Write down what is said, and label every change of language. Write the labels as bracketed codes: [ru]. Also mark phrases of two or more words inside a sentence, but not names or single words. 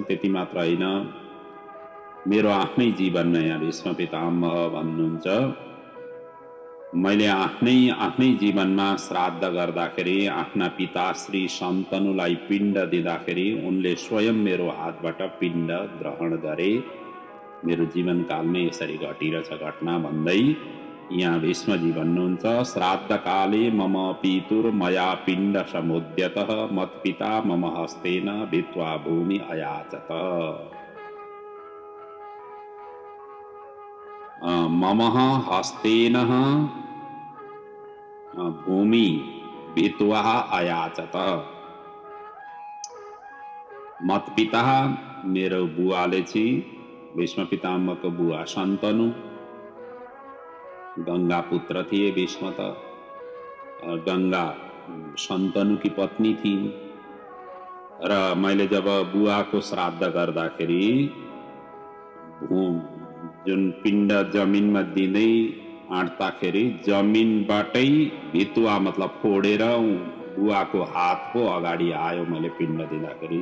[ne] त्यति मात्र होइन, मेरो आफ्नै जीवनमा यहाँ भीष्म पितामह भन्नुहुन्छ, मैले आफ्नै जीवनमा श्राद्ध गर्दाखेरि आफ्ना पिताश्री सन्तनुलाई पिण्ड दिँदाखेरि उनले स्वयं मेरो हातबाट पिण्ड ग्रहण गरे। मेरो जीवनकालमै यसरी घटिरहेछ घटना भन्दै यहाँ भीष्मजी भन्नुहुन्छ, [sa] श्राद्ध काले मम पितुर मया पिण्ड समुद्यतः मत्पिता मम हस्तेन भित्वा भूमि अयाचत। मम हस्तेन भूमि भित्वा अयाचत। [ne] मतपिता मेरो बुवाले चाहिँ भीष्म पितामहको बुवा सन्तनु गंगा पुत्र थिए। भीष्म त गंगा सन्तनुकी पत्नी थिइन् र मैले जब बुवाको श्राद्ध गर्दाखेरि जुन पिण्ड जमिनमा दिँदै आँट्दाखेरि जमिनबाटै भित्वा मतलब फोडेर बुवाको हातको अगाडि आयो मैले पिण्ड दिँदाखेरि।